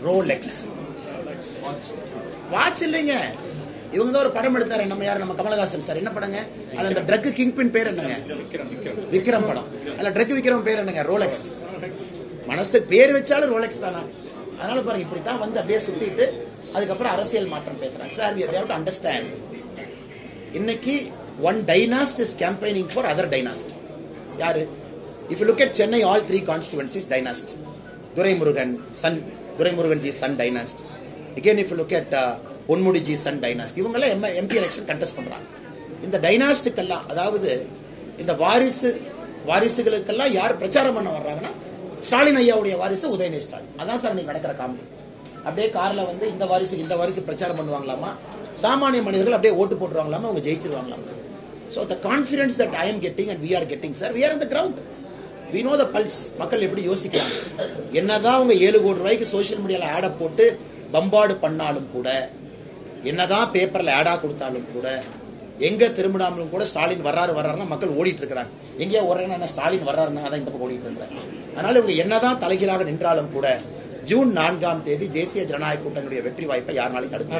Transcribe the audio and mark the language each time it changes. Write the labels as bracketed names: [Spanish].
[Tamil] Rolex watch இல்லைங்க. இவங்க தான் ஒரு படம் எடுத்தாரு. நம்ம யாரு? நம்ம கமலஹாசன் சார். என்ன படங்க அது? அந்த ட்ரக் கிங் பின் பேர் என்னங்க? விக்ரம் படம். அதுல ட்ரக் விக்ரம் பேர் என்னங்க? ரோலெக்ஸ். மனசு பேர் வச்சாலும் ரோலெக்ஸ் தானா? அதனால பாருங்க, இப்படித்தான் வந்து அப்படியே சுத்திட்டு அதுக்கப்புறம் அரசியல் மாற்றம் பேசுறாங்க. [English] sir, we have to understand, [Tamil] இன்னைக்கு [English] one dynasty is campaigning for other dynasty. [Tamil] யாரு? [English] If you look at Chennai, all three constituencies dynasty. Duraimurugan son, Duraimurugan ji son dynasty. Again, if you look at Ponmudi ji son dynasty. [Tamil] இவங்கெல்லாம் MP election contest பண்றாங்க. இந்த டைனாஸ்டிக்கெல்லாம், அதாவது இந்த வாரிசுகளுக்கெல்லாம் யார் பிரச்சாரம் பண்ண வர்றாங்கன்னா ஸ்டாலின் ஐயாவுடைய வாரிசு உதயநிதி ஸ்டாலின். அதான் சார் நீங்க நடக்கிற காமெடி. அப்படியே கார்ல வந்து இந்த வாரிசு பிரச்சாரம் பண்ணுவாங்களாமா, சாமானிய மனிதர்கள் அப்படியே ஓட்டு போட்டுருவாங்களாமா, அவங்க ஜெயிச்சிருவாங்களாமா. [English] So the confidence that I am getting and we are getting, sir, we are on the ground. We know the pulse. [Tamil] மக்கள் எப்படி யோசிக்கிறாங்க. என்னதான் அவங்க 7 கோடி ரூபாய்க்கு சோசியல் மீடியால ஆட போட்டு பம்பாடு பண்ணாலும் கூட, என்னதான் பேப்பர்ல ஆடா கொடுத்தாலும் கூட, எங்க திரும்பினாலும் கூட ஸ்டாலின் வர்றாருன்னா மக்கள் ஓடிட்டு இருக்கிறாங்க. எங்கேயா ஓடுறாங்கன்னா ஸ்டாலின் வர்றாருன்னா அதான் இந்த பக்கம் ஓடிட்டு இருக்கிறாங்க. அதனால இவங்க என்னதான் தலைகீழாக நின்றாலும் கூட ஜூன் 4ஆம் தேதி தேசிய ஜனநாயக கூட்டணியுடைய வெற்றி வாய்ப்பை யாருனாலும் தடுக்க.